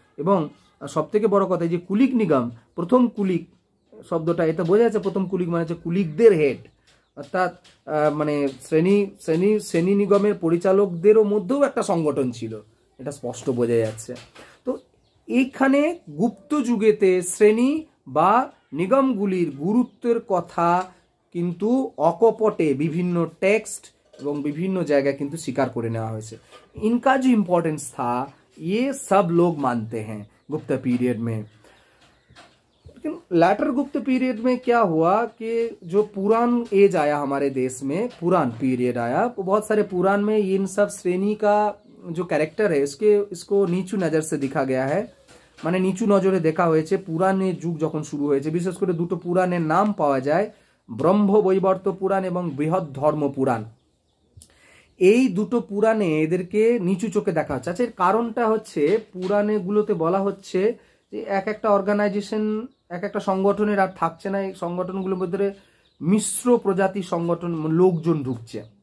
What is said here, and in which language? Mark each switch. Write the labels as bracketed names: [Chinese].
[Bangla] এবং সব থেকে বড় কথা যে কুলিক নিগম, প্রথম কুলিক শব্দটা এটা বোঝা যাচ্ছে, প্রথম কুলিক মানে হচ্ছে কুলিকদের হেড, অর্থাৎ মানে শ্রেণী নিগমের পরিচালকদেরও মধ্যেও একটা সংগঠন ছিল, এটা স্পষ্ট বোঝা যাচ্ছে। তো এইখানে গুপ্ত যুগেতে শ্রেণী বা নিগমগুলির গুরুত্বের কথা কিন্তু অকপটে বিভিন্ন টেক্সট এবং বিভিন্ন জায়গায় কিন্তু স্বীকার করে নেওয়া হয়েছে। [Hindi] इनका जो इम्पोर्टेंस था ये सब लोग मानते हैं गुप्त पीरियड में। लेकिन लैटर गुप्त पीरियड में क्या हुआ कि जो पुराण एज आया हमारे देश में, पुराण पीरियड आया, बहुत सारे पुराण में इन सब श्रेणी का जो कैरेक्टर है इसको नीचू नज़र से दिखा गया है, [Bangla] মানে নিচু নজরে দেখা হয়েছে। পুরাণের যুগ যখন শুরু হয়েছে, বিশেষ করে দুটো পুরাণের নাম পাওয়া যায়, ব্রহ্মবৈবর্ত পুরাণ এবং বৃহৎ ধর্ম পুরাণ। এই দুটো পুরাণে এদেরকে নিচু চোখে দেখা হচ্ছে। আচ্ছা, এর কারণটা হচ্ছে পুরাণেগুলোতে বলা হচ্ছে যে এক একটা অর্গানাইজেশন, এক একটা সংগঠনের আর থাকছে না, এই সংগঠনগুলোর মধ্যে মিশ্র প্রজাতির সংগঠন লোকজন ঢুকছে।